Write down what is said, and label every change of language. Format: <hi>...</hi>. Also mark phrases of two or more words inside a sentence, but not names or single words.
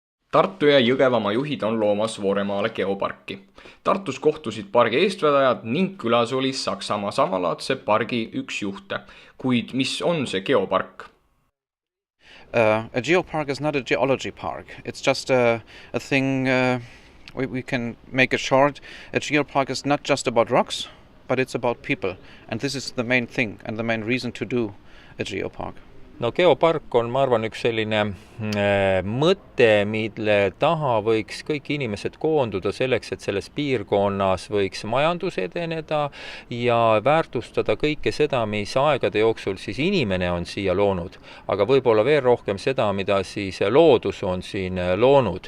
<et>Tartu ja Jõgevamaa juhid on loomas Vooremaale geoparki. Tartus kohtusid pargi eestvedajad ning külas oli Saksamaa samalaadse pargi üks juhte. Kuid mis on see geopark?</et> <en>A geopark is not a geology park. It's just a thing, we can make it short. A geopark is not just about rocks, but it's about people. And this is the main thing and the main reason to do a geopark.</en> <et>No geopark on, ma arvan, üks selline mõte, mille taha võiks kõik inimesed koonduda selleks, et selles piirkonnas võiks majandus edeneda ja väärtustada kõike seda, mis aegade jooksul siis inimene on siia loonud, aga võib-olla veel rohkem seda, mida siis loodus on siin loonud.</et>